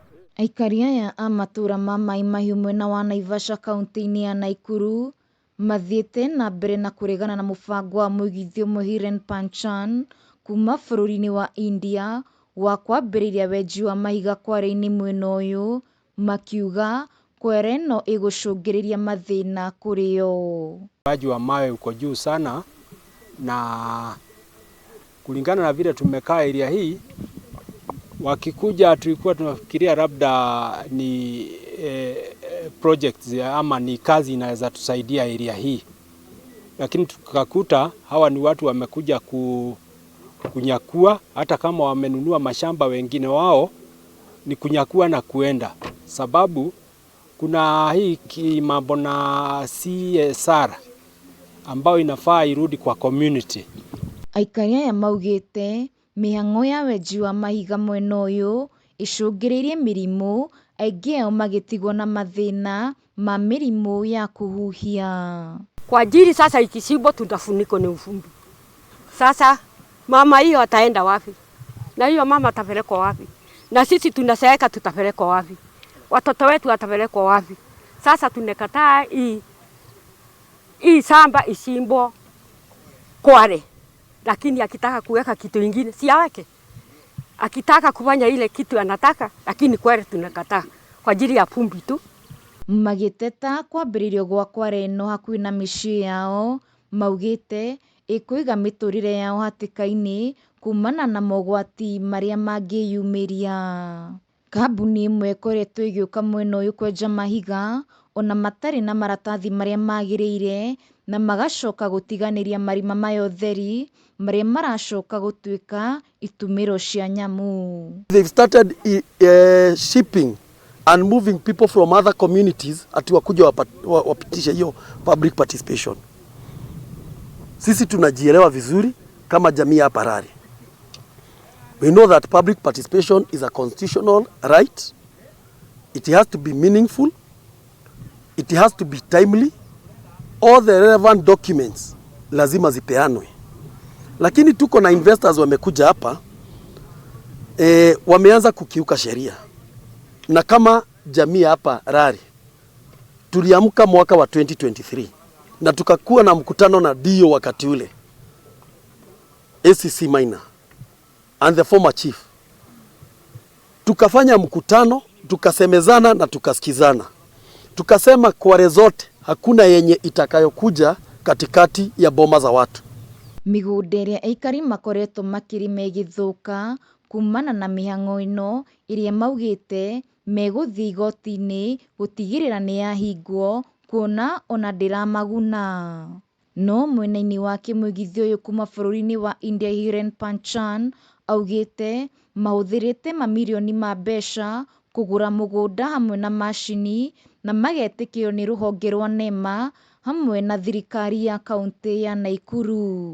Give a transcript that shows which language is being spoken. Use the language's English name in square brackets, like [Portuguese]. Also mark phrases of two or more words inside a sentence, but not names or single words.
[Kikuyu] Aikari aya a matura ma Mai Mahiu mwena wa Naivasha kaunti-inĩ ya Nakuru mathiĩte na mbere na kũregana na mũbango wa mũigithio Mohiran Panchan kuma bũrũri-inĩ wa India wa kwambĩrĩria wenji wa mahiga kware-inĩ mwena ũyũ, makiuga kwere ĩno ĩgũcũngĩrĩria mathĩna kũrĩ o. [Swahili] Upaji wa mawe uko juu sana, na kulingana na vile tumekaa area hii, wakikuja tulikuwa tunafikiria labda ni projects ama ni kazi inaweza tusaidia area hii, lakini tukakuta hawa ni watu wamekuja kunyakua. Hata kama wamenunua mashamba, wengine ni kunyakua na kuenda, sababu kuna hii mambo na CSR ambayo inafaa irudi kwa community. [Kikuyu] Aikari aya maugĩte mĩhang'o ya wenji wa mahiga mwena ũyũ icũngĩrĩirie mĩrimũ, aingĩ ao magĩtigwo na mathĩna ma mĩrimũ ya kũhuhia. [Swahili] Kwa ajili sasa ikichimbwa tutafunikwa na uvumbi. Sasa mama hiyo ataenda wapi? Na hiyo mama atapelekwa wapi? Na sisi tunaseeka tutapelekwa wapi? Watoto wetu watapelekwa wapi? Sasa tunakataa hii shamba ichimbwe Kware. Lakini akitaka kuweka kitu ingine si aweke. Akitaka kufanya ile kitu anataka, lakini Kware tunakataa kwa ajili ya pumbi tu. [Kikuyu] Magĩteta kwambĩrĩrio gwa Kware ĩno hakuhĩ na mĩciĩ yao, maugĩte ĩkũiga mĩtũrĩre yao hatĩka-inĩ kumana na mogwati marĩa mangĩyumĩria. Kambuni ĩmwe ĩkoretwo ĩgĩũka mwena ũyũ kwenja mahiga ona matarĩ na maratathi marĩa magĩrĩire, na magacoka gũtiganĩria marima maya ũtheri marĩa maracoka gũtuĩka itumĩro cia nyamũ. [English] They've started shipping and moving people from other communities [Swahili] ati wakuja wapitishe hiyo [English] public participation. [Swahili] Sisi tunajielewa vizuri kama jamii ya Parari. [English] We know that public participation is a constitutional right. It has to be meaningful. It has to be timely. All the relevant documents [Swahili] lazima zipeanwe. Lakini tuko na investors wamekuja hapa, wameanza kukiuka sheria. Na kama jamii hapa Rari, tuliamka mwaka wa 2023 na tukakuwa na mkutano na DO wakati ule, ACC Minor [English] and the former chief. [Swahili] Tukafanya mkutano, tukasemezana na tukasikizana. Tukasema Kware zote hakuna yenye itakayokuja katikati ya boma za watu. [Kikuyu] Mĩgũnda ĩrĩa aikari makoretwo makĩrĩma ĩgĩthũka kumana na mĩhang'o ĩno ĩrĩa maugĩte megũthiĩ igoti-inĩ gũtigĩrĩra nĩ yahingwo, kuona ona ndĩramaguna. No mwena-inĩ wake mũigithia ũyũ kuma bũrũri-inĩ wa India Mohiran Panchan augĩte mahũthĩrĩte mamirioni ma mbeca kũgũra mũgũnda hamwe na macini, na magetĩkĩrio nĩ rũhonge rwa NEMA hamwe na thirikari ya kaunti ya Nakuru.